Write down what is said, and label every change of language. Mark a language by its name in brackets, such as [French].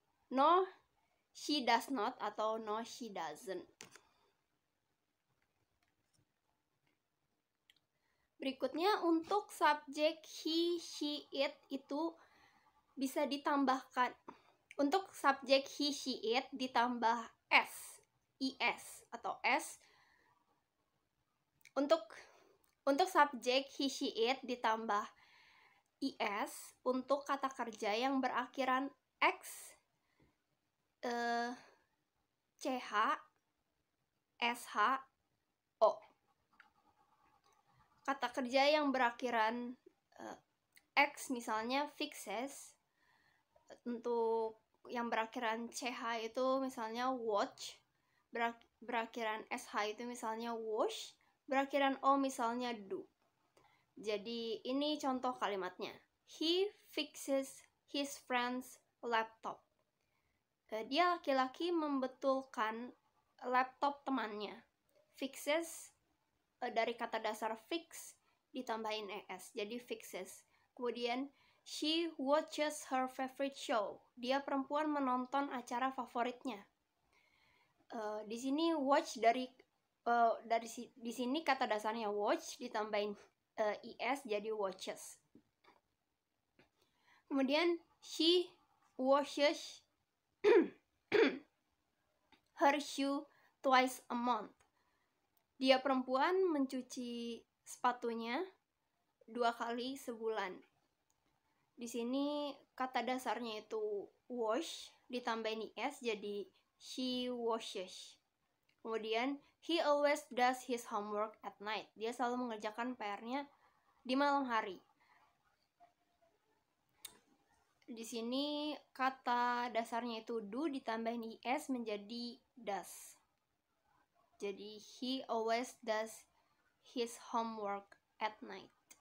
[English] No she does not atau no she doesn't. [Indonesian] Berikutnya untuk subjek he, she, it itu bisa ditambahkan. Untuk subjek he, she, it ditambah s, is atau s. Untuk subjek he, she, it ditambah is untuk kata kerja yang berakhiran x, ch, sh, o. Kata kerja yang berakhiran x misalnya fixes. Untuk yang berakhiran ch itu misalnya watch, berakhiran sh itu misalnya wash, berakhiran o misalnya do. Jadi ini contoh kalimatnya. [English] He fixes his friend's laptop. [Indonesian] Dia laki-laki membetulkan laptop temannya. Fixes dari kata dasar fix ditambahin es, jadi fixes. [English] Kemudian she watches her favorite show. [Indonesian] Dia perempuan menonton acara favoritnya. Di sini watch di sini kata dasarnya watch ditambahin is jadi watches. [English] Kemudian she washes her shoe twice a month. [Indonesian] Dia perempuan mencuci sepatunya 2 kali sebulan. Di sini kata dasarnya itu wash ditambahin is jadi she washes. [English] Kemudian he always does his homework at night. [Indonesian] Dia selalu mengerjakan PR-nya di malam hari. Di sini kata dasarnya itu do ditambahin is menjadi does. [English] Jadi he always does his homework at night.